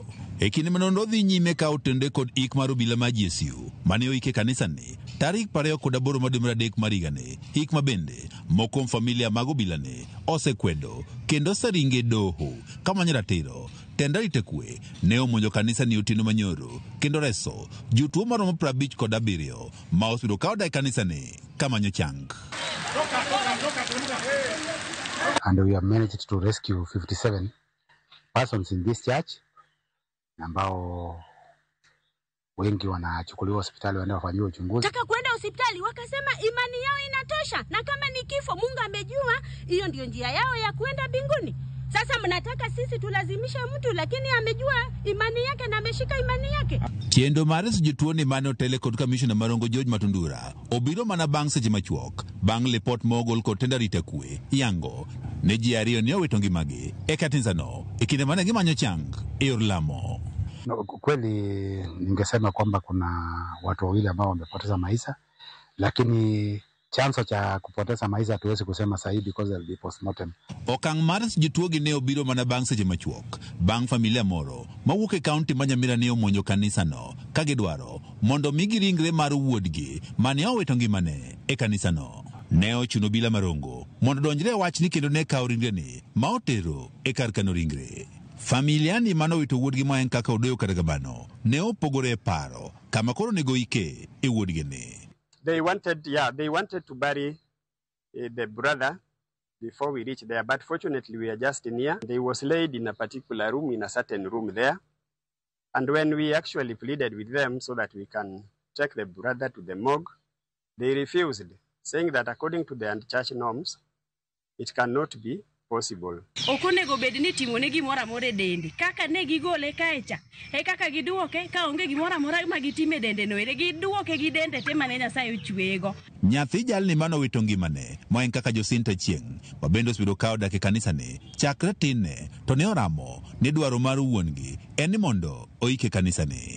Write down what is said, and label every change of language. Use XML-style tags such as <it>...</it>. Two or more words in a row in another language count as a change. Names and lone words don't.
<luo>E kinde manondo dhi nyime ka otende kod ik mar obila ma GSU mane oike kanisa ni tarik 28 Mademradek marigane, ik mabende mokom familia mag obila ni osekwedo kendo saringe doho kamanyo ratiro. Tendarite kwe ne omonjo kanisa ni otieno manyoro kendo reso jotuo maromo 57 ma osebedo ka odak kanisa ni kamanyo chang.</luo> <en>And we have managed to rescue 57 persons in this church</en> <sw>ambao wengi wanachukuliwa hospitali waende wafanyiwe uchunguzi. Taka kwenda hospitali wakasema imani yao inatosha na kama ni kifo Mungu amejua hiyo ndio njia yao ya kwenda mbinguni. Sasa mnataka sisi tulazimisha mtu lakini amejua imani yake na ameshika imani yake.</sw> <luo>Tiendo mares jotuo ni mane otele kod Commissioner Marongo George Matundura obiro mana bang' seche machuok bang' report mogol kod Tendarite kwe yango ne ji ariyo ne owito ngimagi e kanisa no e kinde mane gimanyo chang e yor lamo.</luo> <sw>No, kweli ningesema kwamba kuna watu wawili ambao wamepoteza maisha, lakini chanzo cha kupoteza maisha hatuwezi kusema sahihi</sw> <en>because of the postmortem.</en> <luo>Okang' mar jotuo gi ne obiro mana bang' seche machuok bang' familia moro mawuok e kaunti ma Nyamira ne omonjo kanisa no ka gidwaro mondo migi ringre mar wuodgi mane owito ngimane e kanisa no. Ne ochuno obila Marongo mondo donjre wachni kendo ne kawo ringre ni ma otero e kar kano ringre. Familia ni mano wito wuodgi ma en kaka Odoyo kata Gabano ne opogore paro kama koro nego ike e wuodgi ni.</luo> <en>They wanted to bury the brother before we reached there, but fortunately we are just near. They was laid in a particular room, in a certain room there. And when we actually pleaded with them so that we can take the brother to the morgue, they refused, saying that according to the church norms, it cannot be possible.</en> <luo>Okunego bedi ni timo ne gimora more dende kaka ne gigole kaecha e kaka giduoke ka onge gimora mora ma gitime dende no ere giduoke gi dende te mane Nyasaye ochwego. Nyathi jalni mano wito ngimane ma en kaka Josinta Chieng wabendo osebedo ka odak e kanisa ni chakre tinne to ne oramo ni dwaro mar wuongi en ni mondo oike kanisa ni.</luo>